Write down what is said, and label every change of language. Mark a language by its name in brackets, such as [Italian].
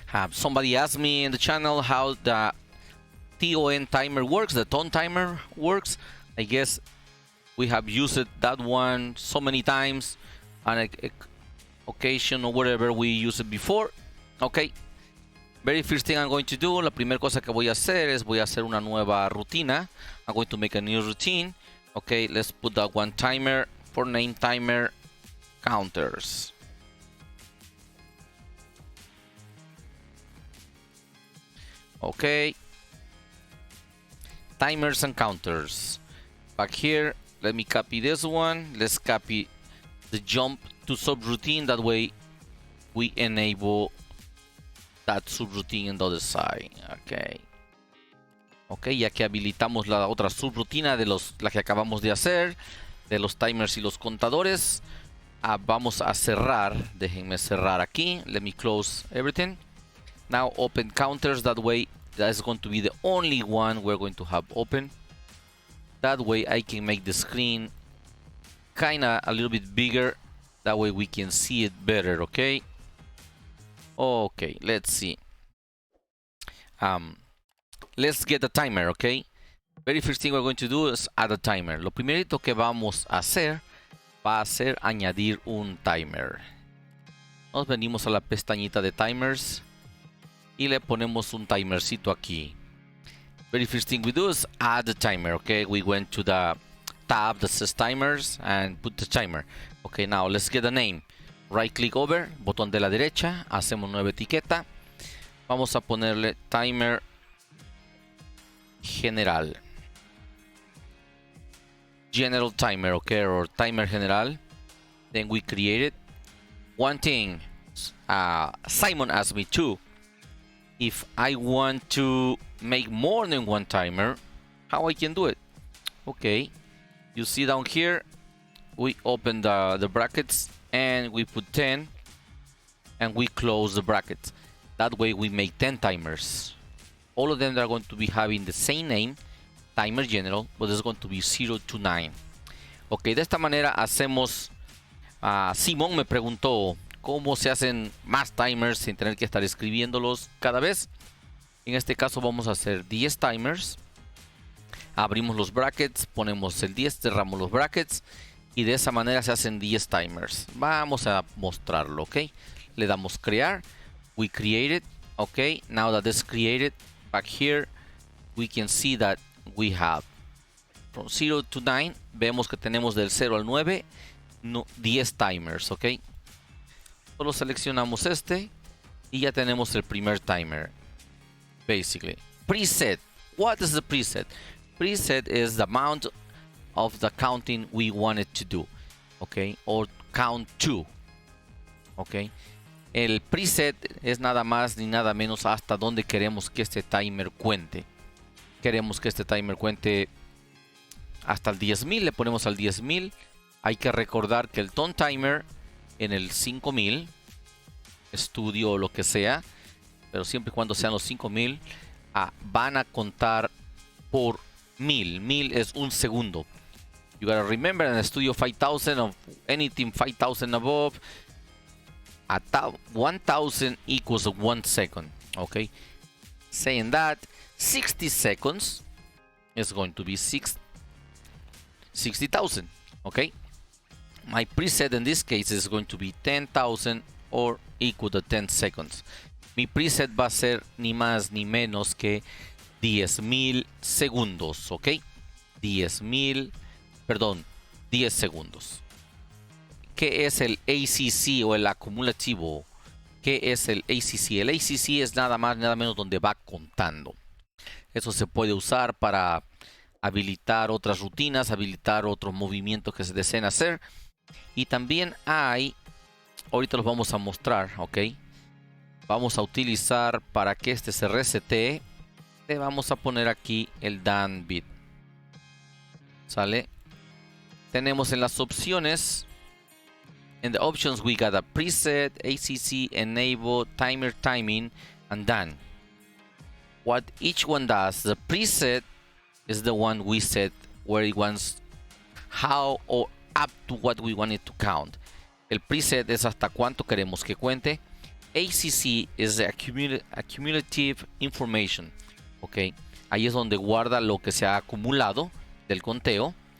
[English] Somebody asked me in the channel how the TON timer works, the tone timer works. I guess we have used that one so many times on an occasion or whatever we used it before. Okay, very first thing I'm going to do, [Spanish] la primera cosa que voy a hacer es voy a hacer una nueva rutina. [English] I'm going to make a new routine. Okay, let's put that one timer for name timer counters. Okay, timers and counters. Back here, let me copy this one. Let's copy the jump to subroutine. That way we enable that subroutine on the other side. Okay. [Spanish] Ok, ya que habilitamos la otra subrutina de la que acabamos de hacer, de los timers y los contadores, vamos a cerrar. Déjenme cerrar aquí. [English] Let me close everything. Now open counters. That way, that's going to be the only one we're going to have open. That way I can make the screen kinda a little bit bigger. That way we can see it better, okay? Okay, let's see. Let's get the timer, okay? Very first thing we're going to do is add a timer. [Spanish] Lo primerito que vamos a hacer va a ser añadir un timer. Nos venimos a la pestañita de timers y le ponemos un timercito aquí. [English] Very first thing we do is add the timer, okay? We went to the tab that says timers and put the timer. Okay, now let's get a name. Right click over, [Spanish] botón de la derecha, hacemos nueva etiqueta. Vamos a ponerle timer general. [English] General timer, okay, or timer general. Then we create it. One thing, Simon asked me too, if I want to make more than one timer, how I can do it. Okay, you see down here, we open the brackets and we put 10 and we close the brackets. That way we make 10 timers. All of them are going to be having the same name, timer general, but it's going to be 0 to 9. [Spanish] Ok, de esta manera hacemos. Simón me preguntó cómo se hacen más timers sin tener que estar escribiéndolos cada vez. En este caso vamos a hacer 10 timers. Abrimos los brackets, ponemos el 10, cerramos los brackets y de esa manera se hacen 10 timers. Vamos a mostrarlo, ok. Le damos crear, [English] we create it, [Spanish] ok. [English] Now that it's created, back here we can see that we have from 0 to 9. [Spanish] Vemos que tenemos del 0 al 9 10 timers, ok. Solo seleccionamos este y ya tenemos el primer timer. [English] Basically, preset. What is the preset? Preset is the amount of the counting we wanted to do, okay, or count to, okay. [Spanish] El preset es nada más ni nada menos hasta donde queremos que este timer cuente. Queremos que este timer cuente hasta el 10,000, le ponemos al 10,000. Hay que recordar que el tone timer en el 5,000, estudio o lo que sea, pero siempre y cuando sean los 5,000, van a contar por 1000. 1000 es un segundo. [English] You gotta remember in the studio 5000 of anything 5000 above, 1000 equals 1 second. Okay, saying that 60 seconds is going to be 60,000. Okay, my preset in this case is going to be 10,000 or equal to 10 seconds. [Spanish] Mi preset va a ser ni más ni menos que 10,000 segundos, ok. 10 segundos. ¿Qué es el ACC o el acumulativo? ¿Qué es el ACC? El ACC es nada más, nada menos donde va contando. Eso se puede usar para habilitar otras rutinas, habilitar otros movimientos que se deseen hacer. Y también hay ahorita los vamos a mostrar, ok. Vamos a utilizar para que este se resete. Le vamos a poner aquí el done bit. ¿Sale? Tenemos en las opciones. [English] In the options we got a preset, ACC, enable, timer timing, and done. What each one does, the preset is the one we set where it wants how or up to what we want it to count. [Spanish] El preset es hasta cuánto queremos que cuente. [English] ACC is the accumulative information. [Spanish] Ok, ahí es donde guarda lo que se ha acumulado del conteo.